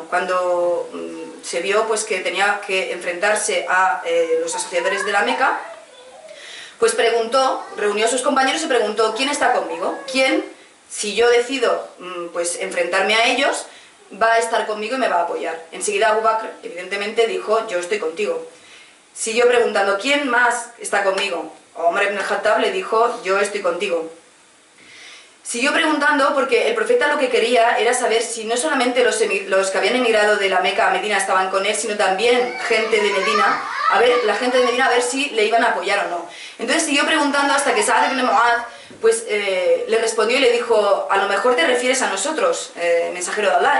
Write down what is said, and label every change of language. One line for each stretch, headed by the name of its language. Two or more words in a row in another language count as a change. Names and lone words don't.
Spanish: Cuando se vio pues, que tenía que enfrentarse a los asociadores de la Meca, pues reunió a sus compañeros y preguntó: ¿quién está conmigo? ¿Quién, si yo decido pues, enfrentarme a ellos, va a estar conmigo y me va a apoyar? Enseguida Abu Bakr, evidentemente, dijo: yo estoy contigo. Siguió preguntando: ¿quién más está conmigo? Omar ibn al-Khattab le dijo: yo estoy contigo. Siguió preguntando porque el profeta lo que quería era saber si no solamente los que habían emigrado de la Meca a Medina estaban con él, sino también gente de Medina, la gente de Medina, a ver si le iban a apoyar o no. Entonces siguió preguntando hasta que Sa'd ibn Mu'adh pues, le respondió y le dijo: a lo mejor te refieres a nosotros, mensajero de Allah.